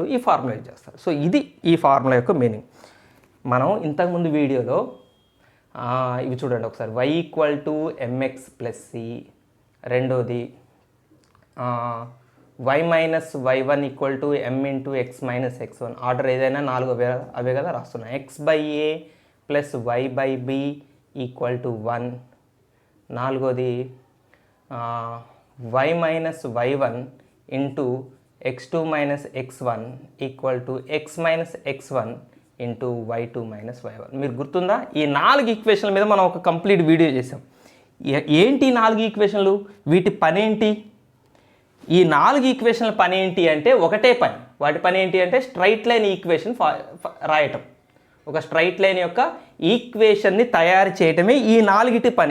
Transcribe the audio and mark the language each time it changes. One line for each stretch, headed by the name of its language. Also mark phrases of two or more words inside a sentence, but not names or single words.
Telugu: ఈ
English: formula use
Telugu: చేస్తారు. సో ఇది ఈ ఫార్ములా యొక్క మీనింగ్. మనం ఇంతకుముందు వీడియోలో ఇవి చూడండి ఒకసారి, y = mx + c, రెండోది y - y1 = m × x - x1. ఆర్డర్ ఏదైనా 4 అవే కదా రాస్తున్నాయి. x/a + y/b = 1. నాలుగోది y - y1 × x2 - x1 = x - x1 × y2 - y1. మీరు గుర్తుందా? ఈ 4 ఈక్వేషన్ల మీద మనం ఒక
English: complete video
Telugu: చేసాం. ఏంటి 4 ఈక్వేషన్లు? వీటి పని ఏంటి? ఈ 4 ఈక్వేషన్ల పని ఏంటి అంటే ఒకటే పని. వాటి పని ఏంటి అంటే
English: straight line equation
Telugu: రాయటం. ఒక
English: straight line
Telugu: యొక్క ఈక్వేషన్ని తయారు చేయటమే ఈ 4టి పని.